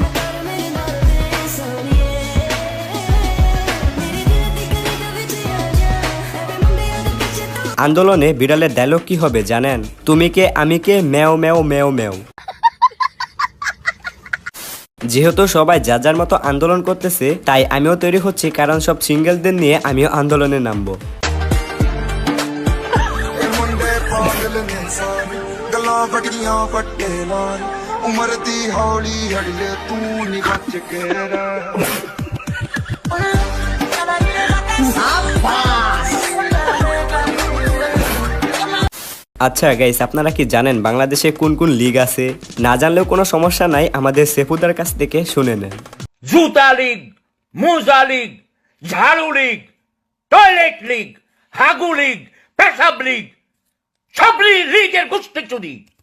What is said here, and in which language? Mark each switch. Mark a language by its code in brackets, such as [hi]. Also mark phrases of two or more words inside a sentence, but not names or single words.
[bn] আন্দোলনে বিড়ালের ডায়লগ কি হবে জানেন? তুমি কে আমি কে, ম্যাও ম্যাও ম্যাও ম্যাও। যেহেতু সবাই যার যার মতো আন্দোলন করতেছে, তাই আমিও তৈরি হচ্ছি, কারণ সব সিঙ্গেলদের নিয়ে আমিও আন্দোলনে নামবো। [pa] ਉਮਰ ਦੀ ਹੌਲੀ ਹੜਲੇ ਤੂੰ ਨੀ ਬਚ ਕੇ ਰਹਿ। [bn] আচ্ছা গাইস, আপনারা কি জানেন বাংলাদেশে কোন কোন লিগ আছে? না জানলেও কোনো সমস্যা নাই, আমাদের সেফুদার কাছ থেকে শুনে নেন। জুতা লীগ, মোজা লীগ, ঝাড়ু লীগ, টয়লেট লীগ, হাগু লীগ, পেশাব লীগ, সব লীগের গোষ্ঠী চুরি।